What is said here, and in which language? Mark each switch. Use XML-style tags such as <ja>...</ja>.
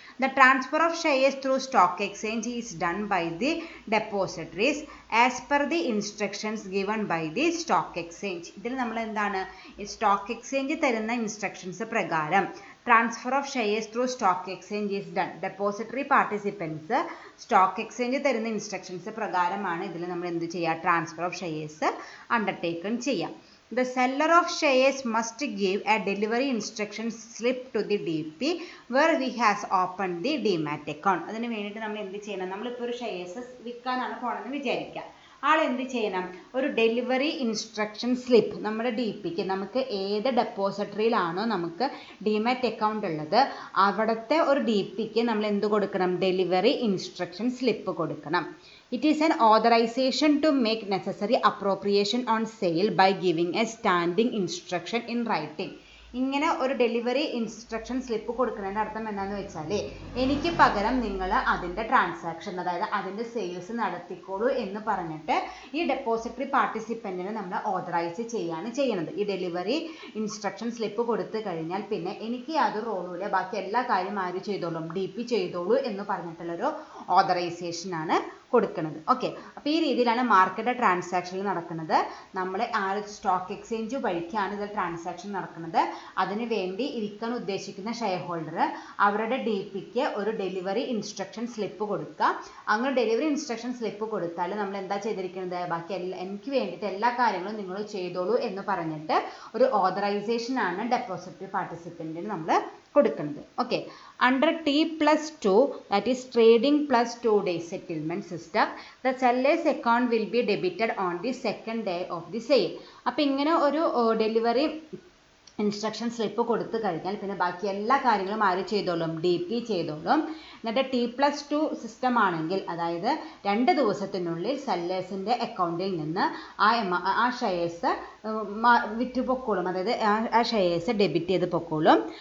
<en>The transfer of shares through stock exchange is done by the depositories as per the instructions given by the stock exchange.</en> <ml>ഇതിൽ നമ്മൾ എന്താണ്? Stock exchange തരുന്ന instructions പ്രകാരം</ml> <en>Transfer of shares through stock exchange is done.</en> <ml>Depository participants stock exchange തരുന്ന instructions പ്രകാരമാണ് ഇതിൽ നമ്മൾ എന്ത് ചെയ്യുക? ട്രാൻസ്ഫർ ഓഫ് ഷെയർസ് അണ്ടർടേക്കൺ ചെയ്യാം.</ml> <en>The seller of shares must give a delivery instruction slip to the DP where he has opened the demat account.</en> <ml>അതിന് വേണ്ടിയിട്ട് നമ്മൾ എന്ത് ചെയ്യണം? നമ്മളിപ്പോൾ ഒരു ഷെയർസ് വിൽക്കാനാണ് പോകണമെന്ന് വിചാരിക്കുക. ആൾ എന്ത് ചെയ്യണം? ഒരു ഡെലിവറി ഇൻസ്ട്രക്ഷൻ സ്ലിപ്പ് നമ്മുടെ DPക്ക് നമുക്ക് ഏത് ഡെപ്പോസിറ്ററിയിലാണോ നമുക്ക് ഡിമാറ്റ് അക്കൗണ്ട് ഉള്ളത് അവിടുത്തെ ഒരു DPക്ക് നമ്മൾ എന്ത് കൊടുക്കണം? ഡെലിവറി ഇൻസ്ട്രക്ഷൻ സ്ലിപ്പ് കൊടുക്കണം.</ml> <en>It is an authorization to make necessary appropriation on sale by giving a standing instruction in writing.</en> <ml>ഇങ്ങനെ ഒരു ഡെലിവറി ഇൻസ്ട്രക്ഷൻ സ്ലിപ്പ് കൊടുക്കുന്നതിൻ്റെ അർത്ഥം എന്താണെന്ന് വെച്ചാൽ എനിക്ക് പകരം നിങ്ങൾ അതിൻ്റെ ട്രാൻസാക്ഷൻ അതായത് അതിൻ്റെ സെയിൽസ് നടത്തിക്കോളൂ എന്ന് പറഞ്ഞിട്ട് ഈ ഡെപ്പോസിറ്ററി പാർട്ടിസിപ്പൻറ്റിനെ നമ്മൾ ഓതറൈസ് ചെയ്യാണ് ചെയ്യുന്നത്. ഈ ഡെലിവറി ഇൻസ്ട്രക്ഷൻ സ്ലിപ്പ് കൊടുത്തു കഴിഞ്ഞാൽ പിന്നെ എനിക്ക് യാതൊരു റോളുമില്ല, ബാക്കി എല്ലാ കാര്യം ആര് ചെയ്തോളും? DP ചെയ്തോളൂ എന്ന് പറഞ്ഞിട്ടുള്ളൊരു ഓതറൈസേഷനാണ് കൊടുക്കുന്നത്. ഓക്കെ. അപ്പോൾ ഈ രീതിയിലാണ് മാർക്കറ്റ് ട്രാൻസാക്ഷൻ നടക്കുന്നത്. നമ്മൾ ആ സ്റ്റോക്ക് എക്സ്ചേഞ്ച് വഴിക്കാണ് ഇതിൽ ട്രാൻസാക്ഷൻ നടക്കുന്നത്. അതിനു വേണ്ടി ഇരിക്കാൻ ഉദ്ദേശിക്കുന്ന ഷെയർ ഹോൾഡർ അവരുടെ DPക്ക് ഒരു ഡെലിവറി ഇൻസ്ട്രക്ഷൻ സ്ലിപ്പ് കൊടുക്കുക. അങ്ങനെ ഡെലിവറി ഇൻസ്ട്രക്ഷൻ സ്ലിപ്പ് കൊടുത്താൽ നമ്മൾ എന്താ ചെയ്തിരിക്കുന്നത്? ബാക്കി എനിക്ക് വേണ്ടിയിട്ട് എല്ലാ കാര്യങ്ങളും നിങ്ങൾ ചെയ്തോളൂ എന്ന് പറഞ്ഞിട്ട് ഒരു ഓതറൈസേഷനാണ് ഡെപ്പോസിറ്ററി പാർട്ടിസിപ്പൻറ്റിന് നമ്മൾ കൊടുക്കുന്നത്. Okay.</ml> <en>Under T+2 that is trading plus 2 days settlement system system, the seller's account will be debited on the second day of the sale.</en> <ml>അപ്പോൾ ഇങ്ങനെ ഒരു ഡെലിവറി ഇൻസ്ട്രക്ഷൻ സ്ലിപ്പ് കൊടുത്തു കഴിഞ്ഞാൽ പിന്നെ ബാക്കി എല്ലാ കാര്യങ്ങളും ആര് ചെയ്തോളും? DP ചെയ്തോളും. എന്നിട്ട് T+2 സിസ്റ്റം ആണെങ്കിൽ, അതായത് 2 ദിവസത്തിനുള്ളിൽ സെല്ലേഴ്സിൻ്റെ അക്കൗണ്ടിൽ നിന്ന് ആ ഷെയർസ് വിറ്റ് പൊക്കോളും, അതായത് ആ ഷെയർസ് ഡെബിറ്റ് ചെയ്ത് പൊക്കോളും.</ml>